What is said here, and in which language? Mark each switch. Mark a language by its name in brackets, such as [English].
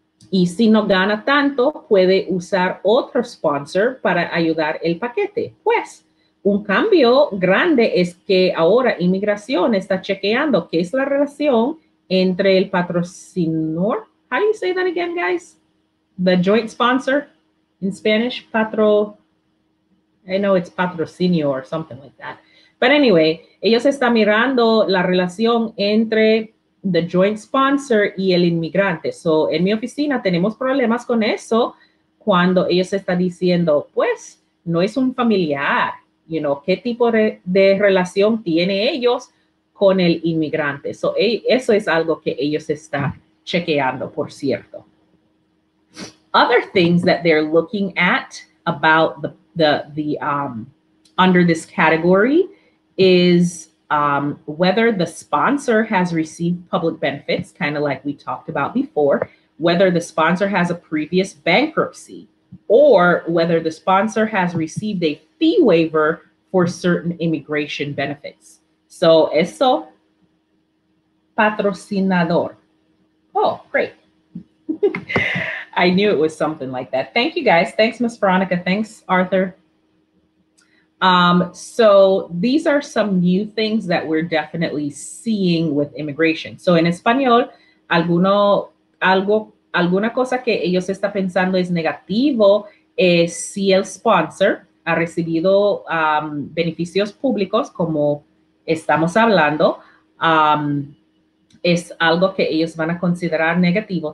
[Spanish] Y si no gana tanto, puede usar otro sponsor para ayudar el paquete. Pues, un cambio grande es que ahora inmigración está chequeando qué es la relación entre el patrocinador. [English] How do you say that again, guys? The joint sponsor in Spanish, I know it's patrocinio or something like that. But anyway, [Spanish] ellos están mirando la relación entre [English] the joint sponsor [Spanish] y el inmigrante. So, en mi oficina tenemos problemas con eso cuando ellos están diciendo, pues, no es un familiar. [English] You know, [Spanish] qué tipo de relación tiene ellos con el inmigrante. So, eso es algo que ellos están chequeando, por cierto. [English] Other things that they're looking at about the under this category is whether the sponsor has received public benefits, kind of like we talked about before, whether the sponsor has a previous bankruptcy, or whether the sponsor has received a fee waiver for certain immigration benefits. [Spanish] So eso, patrocinador. [English] Oh, great. I knew it was something like that. Thank you, guys. Thanks, Miss Veronica. Thanks, Arthur. So these are some new things that we're definitely seeing with immigration. [Spanish] So en español, alguna cosa que ellos están pensando es negativo es si el sponsor ha recibido beneficios públicos, como estamos hablando, es algo que ellos van a considerar negativo.